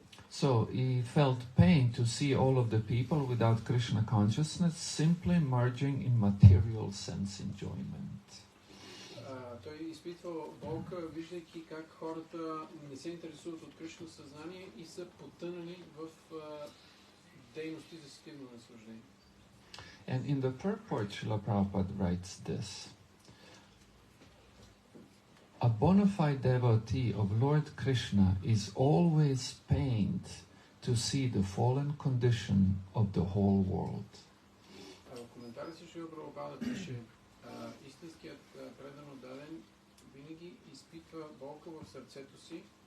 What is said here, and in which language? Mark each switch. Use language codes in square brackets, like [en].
[en] So he felt pain to see all of the people without Krishna consciousness simply merging in material sense enjoyment. [bg] Той изпитва болка, виждайки как хората не се интересуват от Кришна съзнание и са потънали в дейности за сетивно наслаждение. [en] And in the purport, Srila Prabhupada writes this. A bona fide devotee of Lord Krishna is always pained to see the fallen condition of the whole world. [bg] В коментари си Шрила Прабхупада пише, истинският предано даден винаги изпитва болка в сърцето си,